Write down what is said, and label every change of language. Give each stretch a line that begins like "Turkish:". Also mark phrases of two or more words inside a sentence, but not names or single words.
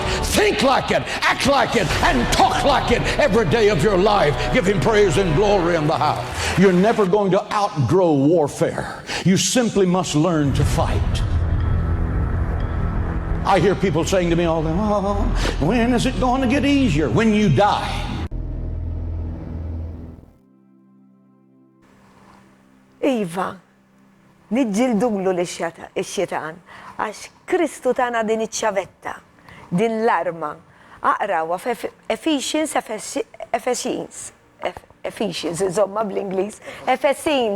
English: Think like it, act like it, and talk like it every day of your life. Give Him praise and glory in the house. You're never going to outgrow warfare. You simply must learn to fight. I hear people saying to me all the time, oh, when is it going to get easier? When you die.
Maltese: Iva, niġġildulu l-xitan, għax Kristu tana din iċ-ċavetta, din l-arma. Aqrawa Ephesians, insomma bl-Inglis, Efesin.